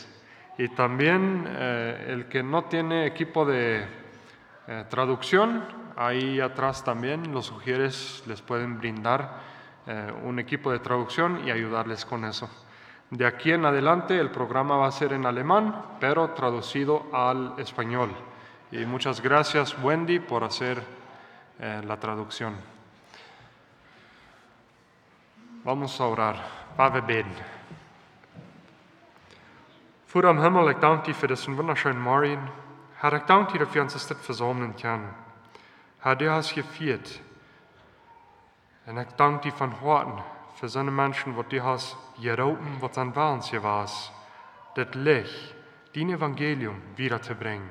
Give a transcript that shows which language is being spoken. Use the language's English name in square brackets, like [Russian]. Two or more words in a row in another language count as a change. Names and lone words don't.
[Spanish] Y también el que no tiene equipo de traducción, ahí atrás también los ujieres les pueden brindar un equipo de traducción y ayudarles con eso. De aquí en adelante el programa va a ser en alemán, pero traducido al español. Y muchas gracias, Wendy, por hacer la traducción. Vamos a orar. [German] Vater, wir beten. Vater im Himmel, ich danke dir für diesen wunderschönen Morgen. Herr, ich danke dir, dass wir uns das versammeln können. Herr, du hast geführt. Und ich danke dir von Herzen für so eine Menschen, die du hast gerufen, was an Wahns hier war, das Licht, dein Evangelium wiederzubringen.